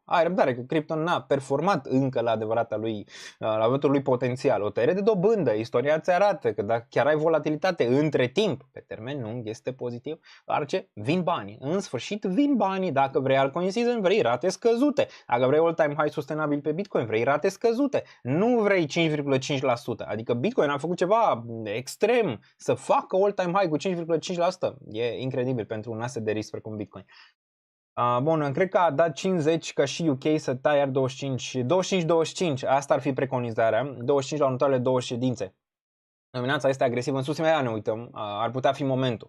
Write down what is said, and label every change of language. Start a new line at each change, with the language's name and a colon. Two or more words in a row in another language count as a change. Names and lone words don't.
Romanian: Ai răbdare că Crypto n-a performat încă la adevăratul lui potențial. O tăiere de dobândă, istoria ți arată că dacă chiar ai volatilitate între timp, pe termen lung este pozitiv, doar ce vin banii. În sfârșit vin banii. Dacă vrei
English: altcoin season,
Romanian: vrei rate scăzute. Dacă vrei
English: all-time high
Romanian: sustenabil pe Bitcoin, vrei rate scăzute. Nu vrei 5,5%. Adică Bitcoin a făcut ceva extrem să facă
English: all-time high
Romanian: cu 5,5%. E incredibil pentru un asset de risc precum Bitcoin. Bun, cred că a dat 50 ca și UK să taie 25. Asta ar fi preconizarea. 25 la următoarele 2 ședințe. Dominanța este agresivă în sus, imediat ne uităm. Ar putea fi momentul.